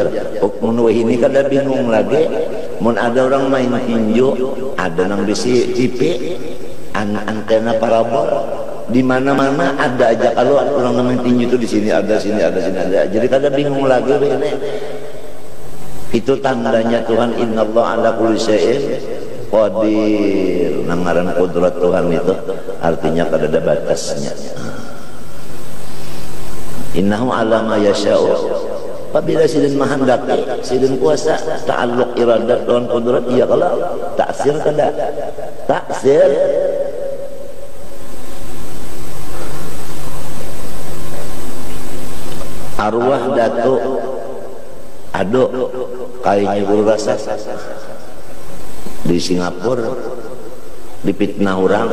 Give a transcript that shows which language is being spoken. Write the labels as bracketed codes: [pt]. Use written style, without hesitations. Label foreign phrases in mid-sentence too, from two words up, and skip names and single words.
[bjn] Mun ini kada bingung lagi. Mun ada orang main tinju, ada nang bisi TV, antena parabol, di mana-mana ada aja. Kalau orang main tinju itu di sini ada, sini ada, sini ada. Jadi kada bingung lagi ini. Itu tandanya Tuhan [ar] إن الله على كل شيء قدير. [bjn] Nangaran kudrat Tuhan itu artinya kada ada batasnya. [ar] إنه على ما يشاء. [bjn] Apabila sidin mahandaki, sidin kuasa ta'alluq iradat dengan kudrat, iya kalau taksir kada. Taksir arwah Datuk Ado kayaknya guru rasa di Singapura dipitnah orang.